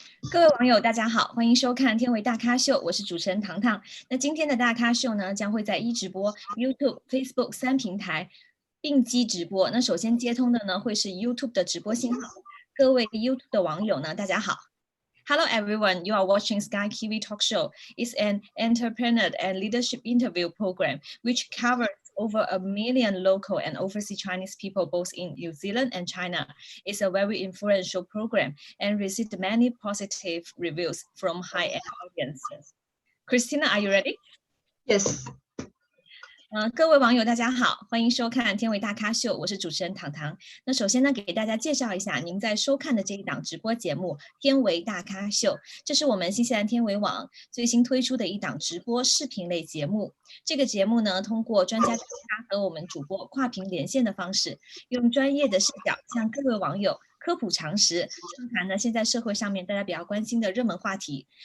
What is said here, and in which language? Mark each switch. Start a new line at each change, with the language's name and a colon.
Chinese: 各位网友大家好，欢迎收看天维大咖秀，我是主持人糖糖。那今天的大咖秀呢，将会在直播、YouTube、Facebook 3平台并机直播。那首先接通的呢，会是 YouTube 的直播信号。各位 YouTube 的网友呢，大家好。
English: Hello everyone, you are watching Sky Kiwi Talk Show. It's an entrepreneur and leadership interview program which covers over 1 million local and overseas Chinese people both in New Zealand and China. It's a very influential program and received many positive reviews from high-end audiences. Christina, are you ready? Yes.
Chinese: 各位网友大家好，欢迎收看天维大咖秀，我是主持人糖糖。那首先呢，给大家介绍一下您在收看的这一档直播节目天维大咖秀，这是我们新西兰天维网最新推出的一档直播视频类节目。这个节目呢，通过专家专家和我们主播跨屏连线的方式，用专业的视角向各位网友科普常识，畅谈呢现在社会上面大家比较关心的热门话题。